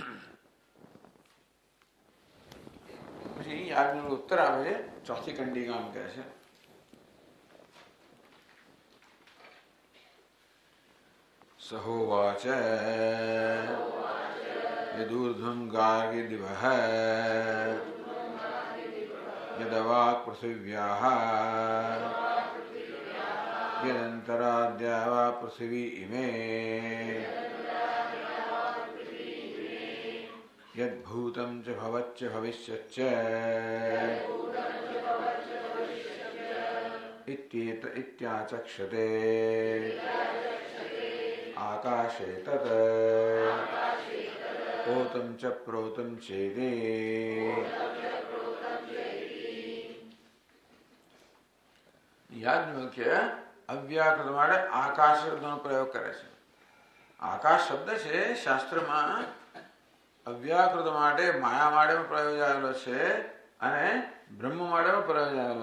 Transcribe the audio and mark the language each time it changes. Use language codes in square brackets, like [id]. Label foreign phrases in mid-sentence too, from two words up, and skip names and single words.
[gu] પછી યાજ્ઞનો ઉત્તર આવે છે ચોથી કંડિકામાં કહે છે [sa] सहोवाच यदूर्ध्वं गार्गी दिवः यदवाक् पृथिव्याः यदन्तराद्या वा पृथिवी इमे यद्भूतं च भवच्च भविष्यच्च इत्येत इत्याचक्षते आकाशे तत् ओतं च प्रोतं चेति [gu] યાજ્ઞવલ્ક્ય અવ્યાકૃત માટે આકાશ શબ્દનો પ્રયોગ કરે છે આકાશ શબ્દ છે શાસ્ત્રમાં અવ્યાકૃત માટે માયા માટે પ્રયોગ આવેલો છે અને બ્રહ્મ માટે પ્રયોગ આવેલો